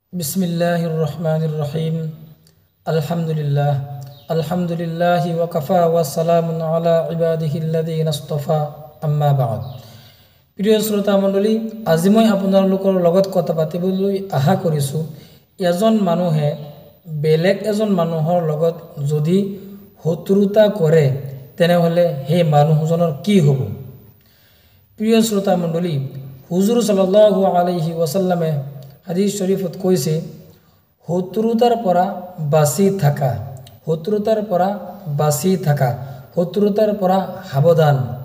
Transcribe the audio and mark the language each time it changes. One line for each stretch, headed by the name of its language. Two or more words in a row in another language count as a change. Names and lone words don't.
Arabic: بسم الله الرحمن الرحيم الحمد لله الحمد لله وكفى وسلام على عباده الذين اصطفى أما بعد.
Assamese: প্রিয় শ্ৰোতা মণ্ডলী, আজি মই আপোনালোকৰ লগত কথা পাতিবলৈ আশা কৰিছোঁ এজন মানুহে বেলেগ এজন মানুহৰ লগত যদি শত্ৰুতা কৰে তেনেহ'লে সেই মানুহজনৰ কি হ'ব। প্ৰিয় শ্ৰোতা মণ্ডলী, হুজুৰ
Arabic: صلى الله عليه وسلم
Assamese: হাদিস শরীফত কৈছে শত্ৰুতাৰ পৰা বাচি থাকা, শত্ৰুতাৰ পৰা বাচি থাকা, শত্ৰুতাৰ পৰা সাৱধান।